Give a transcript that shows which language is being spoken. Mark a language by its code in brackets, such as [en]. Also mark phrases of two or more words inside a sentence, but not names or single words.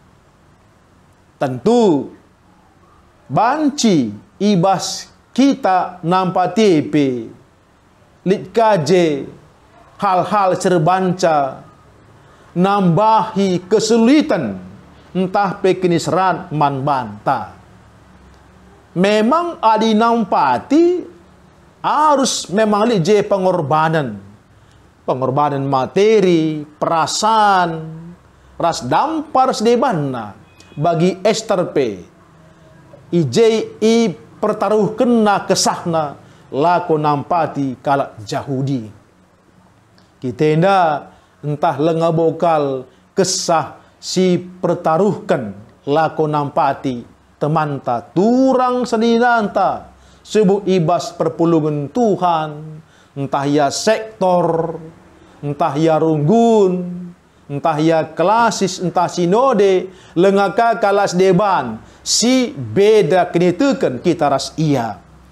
[btx] Tentu banci ibas kita nampati pe lit kaje hal-hal serbanca nambahi kesulitan entah pekinisran man banta. Memang adi nampati harus memang je pengorbanan. [id] Pengorbanan materi, perasaan, [btx] ras dampar sedebanna bagi Esther P. I pertaruh kena kesahna lako nampati kalak Yahudi. Kita entah lengabokal kesah si pertaruhkan lako nampati temanta turang sedinanta sebuah ibas perpulungan Tuhan, entah ya sektor, entah ya runggun, entah ya klasis, entah sinode, lengaka kalas deban, si beda kenitukan kita ras iya.